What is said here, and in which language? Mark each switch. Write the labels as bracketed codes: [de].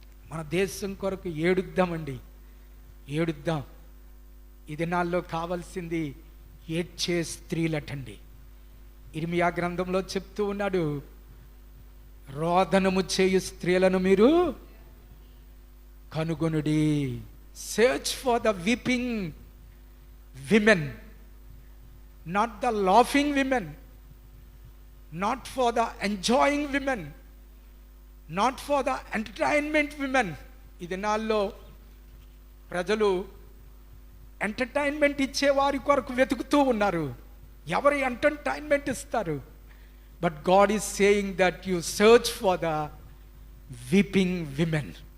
[te] మన దేశం కొరకు ఏడుద్దామండి, ఏడుద్దాం. ఈ దినాల్లో కావాల్సింది ఏడ్చే స్త్రీలటండి. ఇర్మియా గ్రంథంలో చెప్తూ ఉన్నాడు, రోదనము చేయు స్త్రీలను మీరు కనుగొనుడి. [en] Search for the weeping women, not the laughing women, not for the enjoying women, not for the entertainment women. [te] ఈ దినాల్లో ప్రజలు ఎంటర్టైన్మెంట్ ఇచ్చేవారి కొరకు వెతుకుతూ ఉన్నారు. ఎవరు ఎంటర్టైన్మెంట్ ఇస్తారు? [en] But God is saying that you search for the weeping women.